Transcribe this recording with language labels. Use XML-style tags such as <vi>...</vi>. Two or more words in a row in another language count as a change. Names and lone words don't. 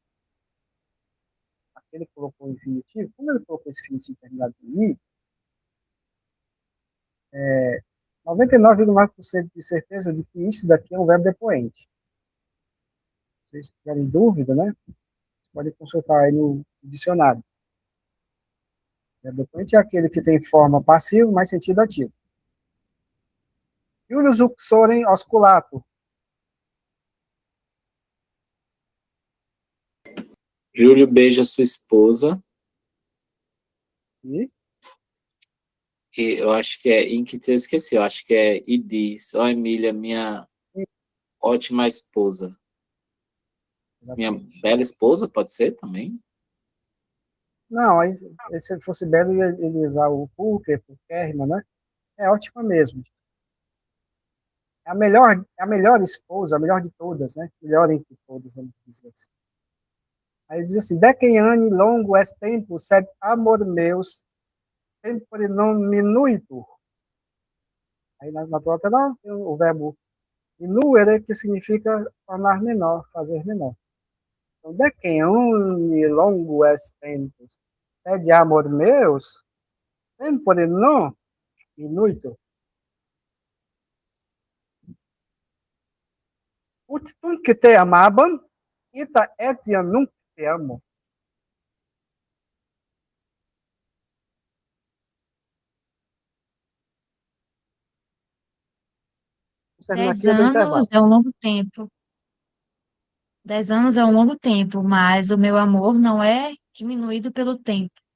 <pt>Ele colocou o infinitivo. Como ele colocou esse infinitivo terminado em i, 99,9% de certeza de que isso daqui é um verbo depoente. Se vocês tiverem dúvida, né? Pode consultar aí no dicionário. O verbo depoente é aquele que tem forma passiva, mas sentido ativo.</pt> <la>Julius uxorem osculato.</la> <pt>Júlio beija sua esposa. E E eu acho que é em que eu esqueci, eu acho que é e diz, ó Emília, minha ótima esposa. Minha exatamente. bela esposa, pode ser também? Não, aí, se fosse belo, ele ia usar o Pulker, o Kerman, né? É ótima mesmo. É a melhor esposa, a melhor de todas, né? Melhor entre todas, vamos dizer assim. Aí ele diz assim,</pt> <la>decem anni longo est tempus, sed amor meus, tempore non minuitur.</la> <pt>Aí na tua não tem o verbo minuere, que significa tornar menor, fazer menor. Então,</pt> <la>decem anni longo est tempus, sed amor meus, tempore non minuitur. Ut tunc te amabam, ita etiam nunc te amo.</la> <pt>Vamos terminar Dez aqui, eu dou anos intervalo. é um longo tempo. 10 anos é um longo tempo, mas o meu amor não é diminuído pelo tempo.</pt>